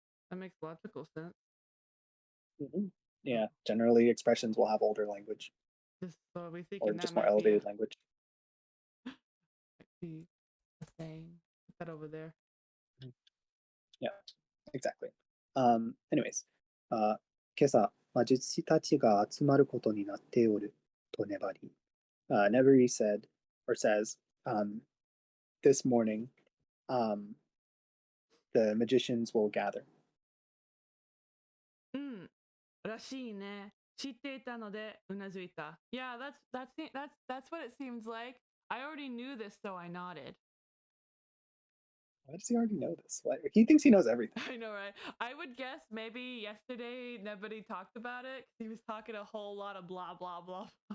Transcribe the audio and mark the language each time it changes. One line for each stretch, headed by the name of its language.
English: That makes logical sense. Yeah, generally expressions will have older language. Or just more elevated language. Saying, put that over there. Yeah, exactly. Anyways,
Japanese: 今朝、魔術師たちが集まることになっておると粘り。
English: Neburi said, or says, this morning, the magicians will gather.
Japanese: らしいね。知っていたのでうなずいた.
English: Yeah, that's what it seems like. I already knew this, so I nodded. Why does he already know this? He thinks he knows everything. I know, right? I would guess maybe yesterday nobody talked about it. He was talking a whole lot of blah, blah, blah.